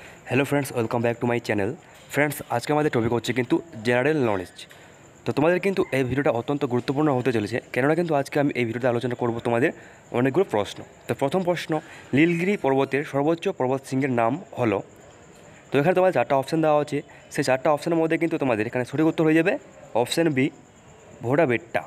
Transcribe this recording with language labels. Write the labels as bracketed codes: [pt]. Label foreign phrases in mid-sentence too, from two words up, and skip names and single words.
[en] hello friends, welcome back to my channel. [bn] फ्रेंड्स, [hi] आज के हमारे [bn] টপিক হচ্ছে কিন্তু [en] general knowledge. [bn] तो तुम्हारे किन्तु এই ভিডিওটা অত্যন্ত গুরুত্বপূর্ণ হতে চলেছে, কেননা কিন্তু আজকে আমি এই ভিডিওতে আলোচনা করব তোমাদের অনেকগুলো প্রশ্ন। তো প্রথম প্রশ্ন, নীলগিরি পর্বতের সর্বোচ্চ পর্বত শৃঙ্গের নাম হলো। তো এখানে তোমাদের চারটা অপশান দেওয়া আছে, সেই চারটা অপশানের মধ্যে কিন্তু তোমাদের এখানে সঠিক উত্তর হয়ে যাবে অপশান বি, ভোডাবেট্টা।